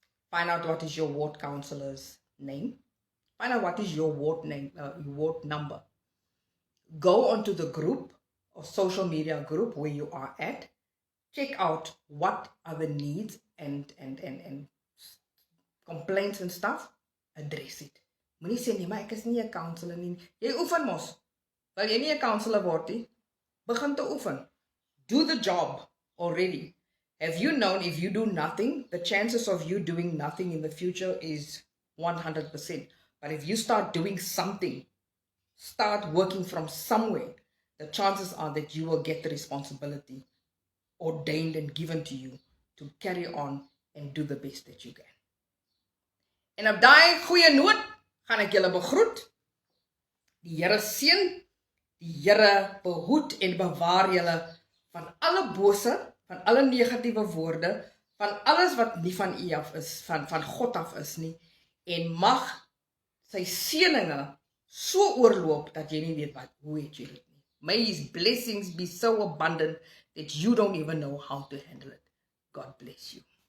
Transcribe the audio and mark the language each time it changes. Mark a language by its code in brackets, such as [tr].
[en] Find out what is your ward councillor's name. Find out what is your ward name, ward number. Go onto the group or social media group where you are at. Check out what are the needs and complaints and stuff. Address it. [af] Moenie sê nee, maar ek is nie 'n counselor nie. Jy oefen mos. Wil jy nie 'n counselor word nie? Begin te oefen. [en] Do the job already. Have you known if you do nothing, the chances of you doing nothing in the future is 100%. But if you start doing something, start working from somewhere, the chances are that you will get the responsibility ordained and given to you to carry on and do the best that you can. [af] En op daai goeie noot gaan ek julle begroet. Die Here seën, die Here behoed en bewaar julle van alle bose, van alle negatiewe woorde, van alles wat nie van U af is, van God af is nie, en mag sy seëninge so oorloop dat jy nie weet hoe het jy dit nie. [en] May His blessings be so abundant that you don't even know how to handle it. God bless you.